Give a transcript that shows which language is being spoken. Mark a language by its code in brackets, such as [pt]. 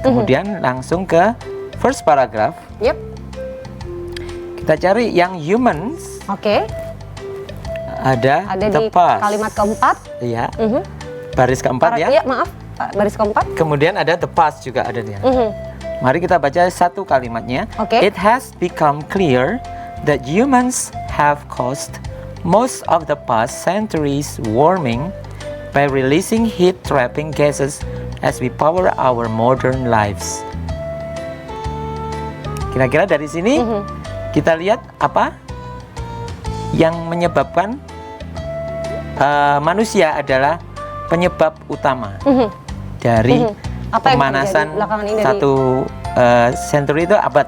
[id] Kemudian langsung ke first paragraph. Yep. Kita cari yang humans. Oke. Ada the di [en] past. [id] kalimat keempat. Iya. Baris keempat ya. Iya, maaf. Baris keempat. Kemudian ada [en] the past [id] juga ada dia. Mari kita baca satu kalimatnya. Oke. [en] It has become clear that humans have caused most of the past centuries warming by releasing heat-trapping gases as we power our modern lives. [id] Kira-kira dari sini kita lihat apa yang menyebabkan manusia adalah penyebab utama dari Apa yang pemanasan terjadi belakangan ini dari- century itu abad.